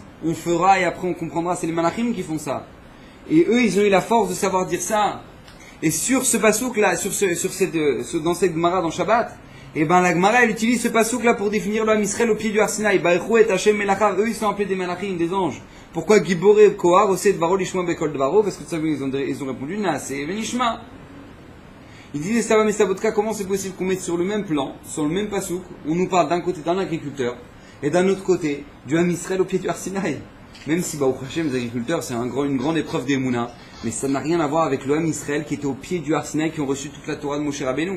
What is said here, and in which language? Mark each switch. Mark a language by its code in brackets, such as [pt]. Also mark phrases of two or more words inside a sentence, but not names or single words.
[fr] On fera et après on comprendra, c'est les malachim qui font ça. Et eux, ils ont eu la force de savoir dire ça. Et sur ce passouk-là, dans cette Gemara, dans Shabbat, et ben la Gemara, elle utilise ce passouk-là pour définir le Ham Israël au pied du Har Sinaï. [he] ברכו את השם מלאכיו, [fr] eux, ils sont appelés des malachim, des anges. Pourquoi [he] גיבורי כח, עושי דברו לשמוע בקול דברו? [fr] Parce que vous savez, ils ont répondu [he] נעשה ונשמע. [fr] Il disait ça va, mais Sabotka, comment c'est possible qu'on mette sur le même plan, sur le même passouk, on nous parle d'un côté d'un agriculteur et d'un autre côté du Ham Israël au pied du Har Sinaï. Même si au Hashem, les agriculteurs, c'est une grande épreuve d'Emouna, mais ça n'a rien à voir avec le Ham Israël qui était au pied du Har Sinaï, qui ont reçu toute la Torah de Moshe Rabbeinu.